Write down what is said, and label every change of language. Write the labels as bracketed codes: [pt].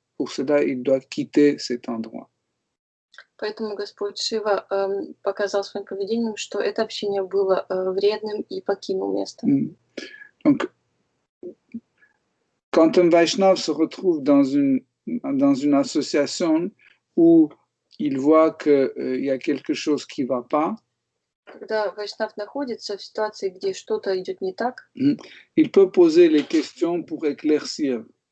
[fr] Pour cela, il doit quitter cet endroit. [ru] Поэтому Господь Шива показал своим поведением, что это общение было вредным и покинул место. [fr] Donc, quand un Vaishnav se retrouve dans une association où il voit qu'il y a quelque chose qui ne va pas, [ru] когда Вайшнав находится в ситуации, где что-то идет не так, [fr] il peut poser les questions pour éclaircir.